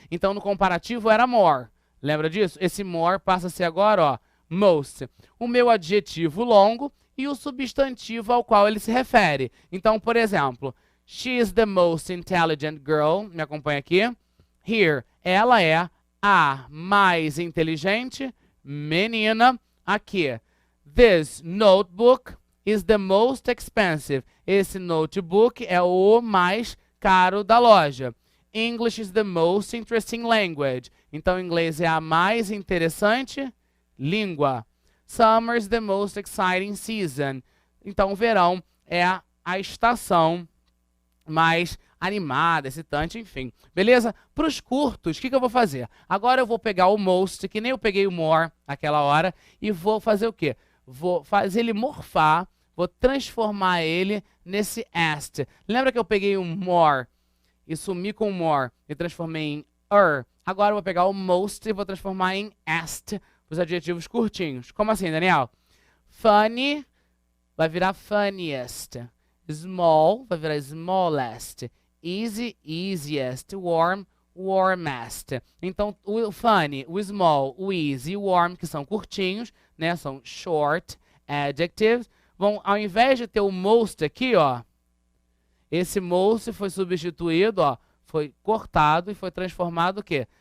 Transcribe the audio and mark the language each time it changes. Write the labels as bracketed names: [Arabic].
[Portuguese] Então, no comparativo era more. Lembra disso? Esse more passa a ser agora, ó, most. O meu adjetivo longo e o substantivo ao qual ele se refere. Então, por exemplo, [English] she is the most intelligent girl. [Portuguese] Me acompanha aqui. [English] Here, [Portuguese] ela é a mais inteligente menina. Aqui, [English] this notebook is the most expensive. [Portuguese] Esse notebook é o mais caro da loja. [English] English is the most interesting language. [Portuguese] Então, inglês é a mais interessante língua. [English] Summer is the most exciting season. [Portuguese] Então, o verão é a estação mais animada, excitante, enfim. Beleza? Para os curtos, o que eu vou fazer? Agora eu vou pegar o most, que nem eu peguei o more naquela hora, e vou fazer o quê? Vou fazer ele morfar, vou transformar ele nesse est. Lembra que eu peguei um more e sumi com o more e transformei em Agora eu vou pegar o most e vou transformar em est, os adjetivos curtinhos. Como assim, Daniel? Funny vai virar funniest. Small vai virar smallest. [English] Easy, easiest. Warm, warmest. [Portuguese] Então, o funny, o small, o easy e o warm, que são curtinhos, né? São [English] short adjectives. [Portuguese] Vão, ao invés de ter o most aqui, ó, esse most foi substituído, ó, foi cortado e foi transformado o quê?